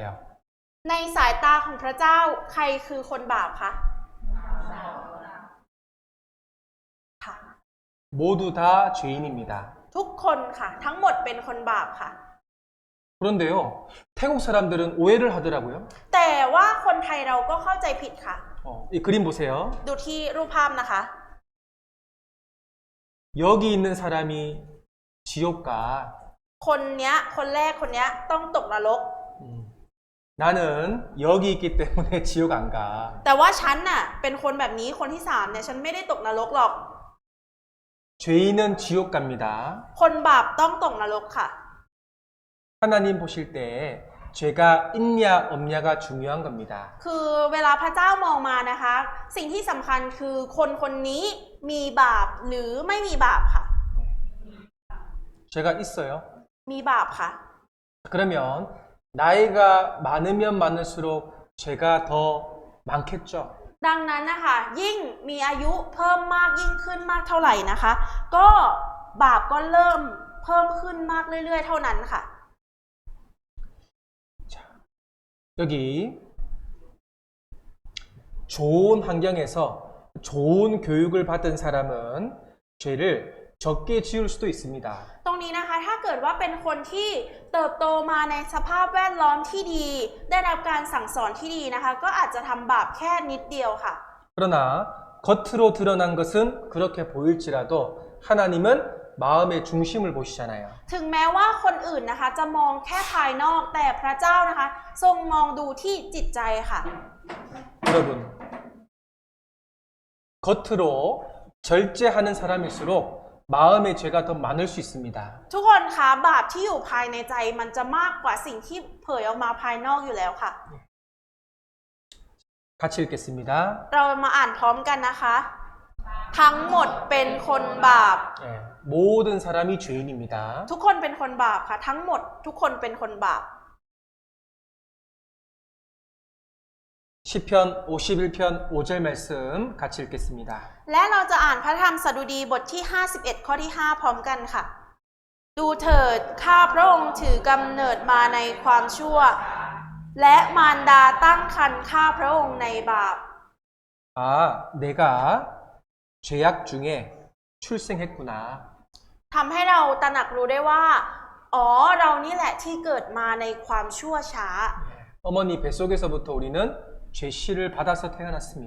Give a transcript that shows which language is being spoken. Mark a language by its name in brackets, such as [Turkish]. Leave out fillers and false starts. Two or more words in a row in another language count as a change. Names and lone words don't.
[Thai] ในสายตาของพระเจ้าใครคือคนบาปคะค่ะ [Korean] 모두 다 죄인입니다. [Thai] ทุกคนค่ะทั้งหมดเป็นคนบาปค่ะ [Korean] 그런데요, 태국 사람들은 오해를 하더라고요. [Thai] แต่ว่าคนไทยเราก็เข้าใจผิดค่ะ [Korean] 이 그림 보세요. [Thai] ดูที่รูปภาพนะคะ [Korean] 여기 있는 사람이 지옥가, [Thai] คนเนี้ยคนแรกคนเนี้ยต้องตกนรก [Korean] 나는 여기 있기 때문에 지옥 안 가. [Thai] แต่ว่าฉันน่ะเป็นคนแบบนี้คนที่สามเนี่ยฉันไม่ได้ตกนรกหรอก [Korean] 죄인은 지옥 갑니다. [Thai] คนบาปต้องตกนรกค่ะ [Korean] 하나님 보실 때 죄가 있냐 없냐가 중요한 겁니다. [Thai] คือเวลาพระเจ้ามองมานะคะ สิ่งที่สำคัญคือคนคนนี้มีบาปหรือไม่มีบาปค่ะ [Korean] 죄가 있어요. [Thai] มีบาปค่ะ [Korean] 그러면 나이가 많으면 많을수록 죄가 더 많겠죠. [Thai] ดังนั้นนะคะยิ่งมีอายุเพิ่มมากยิ่งขึ้นมากเท่าไหร่นะคะ ก็บาปก็เริ่มเพิ่มขึ้นมากเรื่อยๆเท่านั้นค่ะ [Korean] 자, 여기 좋은 환경에서 좋은 교육을 받은 사람은 죄를 적게 지을 수도 있습니다. [Thai] ตรงนี้นะคะถ้าเกิดว่าเป็นคนที่เติบโตมาในสภาพแวดล้อมที่ดี ได้รับการสั่งสอนที่ดีนะคะก็อาจจะทำบาปแค่นิดเดียวค่ะ [Korean] 그러나 겉으로 드러난 것은 그렇게 보일지라도 하나님은 마음의 중심을 보시잖아요. [Thai] ถึงแม้ว่าคนอื่นนะคะจะมองแค่ภายนอกแต่พระเจ้านะคะทรงมองดูที่จิตใจค่ะ [Korean] 여러분, 겉으로 절제하는 사람일수록 마음의 죄가 더 많을 수 있습니다. [Thai] ทุกคนคะบาปที่อยู่ภายในใจมันจะมากกว่าสิ่งที่เผยออกมาภายนอกอยู่แล้วค่ะ [Korean] 같이 읽겠습니다. [Thai] เรามาอ่านพร้อมกันนะคะ ทั้งหมดเป็นคนบาป [Korean] 예, 모든 사람이 죄인입니다. [Thai] ทุกคนเป็นคนบาปค่ะ ทั้งหมดทุกคนเป็นคนบาป [Korean] 시편 51편 5절 말씀 같이 읽겠습니다. [Thai] และเราจะอ่านพระธรรมสดุดีบทที่51ข้อที่5พร้อมกันค่ะ ดูเถิดข้าพระองค์ถือกำเนิดมาในความชั่ว และมารดาตั้งครรภ์ข้าพระองค์ในบาป [Korean] 아, 내가 죄악 중에 출생했구나. [Thai] ทำให้เราตระหนักรู้ได้ว่าอ๋อเรานี่แหละที่เกิดมาในความชั่วช้า [Korean] 어머니 뱃속에서부터 우리는 죄씨를 받아서 태어났습니다.